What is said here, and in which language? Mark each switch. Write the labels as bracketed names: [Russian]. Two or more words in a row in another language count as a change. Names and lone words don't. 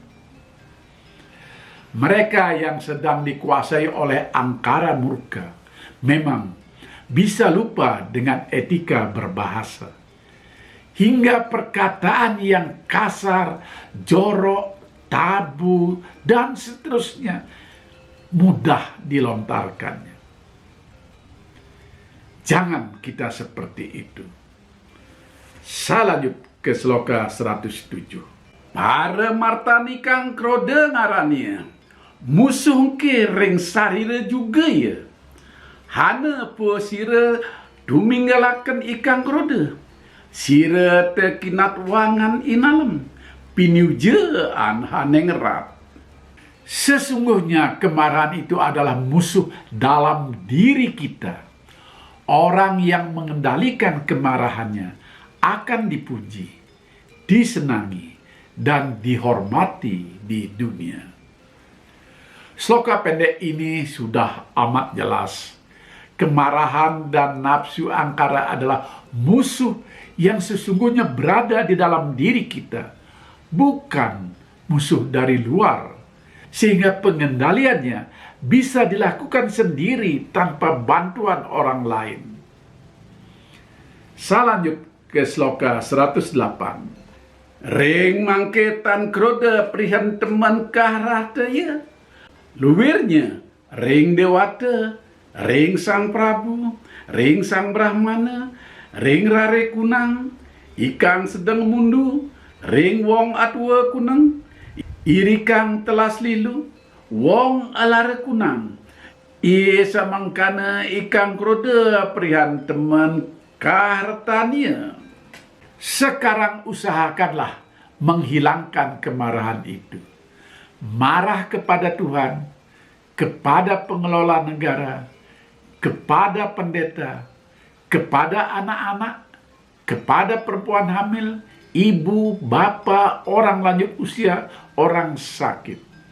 [Indonesian] Mereka yang sedang dikuasai oleh angkara murka memang bisa lupa dengan etika berbahasa, hingga perkataan yang kasar, jorok, tabu, dan seterusnya mudah dilontarkannya. Jangan kita seperti itu. Saya lanjut ke sloka 107. [Kawi] Para martanikang krode ngarania, musuh ke ring sarira juga ya. Hana po sira duminggalaken ikang krode, sira tekinat wangan inalem, piniujaan haneng erat. [Indonesian] Sesungguhnya kemarahan itu adalah musuh dalam diri kita. Orang yang mengendalikan kemarahannya akan dipuji, disenangi, dan dihormati di dunia. Sloka pendek ini sudah amat jelas. Kemarahan dan nafsu angkara adalah musuh yang sesungguhnya berada di dalam diri kita, bukan musuh dari luar, sehingga pengendaliannya bisa dilakukan sendiri tanpa bantuan orang lain. Saya lanjut ke sloka 108. [Kawi] Ring mangketan krode prihan teman kahrata ya, luwirnya ring dewata, ring sang Prabu, ring sang Brahmana, ring rare kunang, ikang sedang mundu, ring wong atwa kunang, irikang telas lilu, wong alare kunang, iye samangkana ikang krode prihan teman kahartania. [Indonesian] Sekarang usahakanlah menghilangkan kemarahan itu. Marah kepada Tuhan, kepada pengelola negara, kepada pendeta, kepada anak-anak, kepada perempuan hamil, ibu, bapak, orang lanjut usia, orang sakit.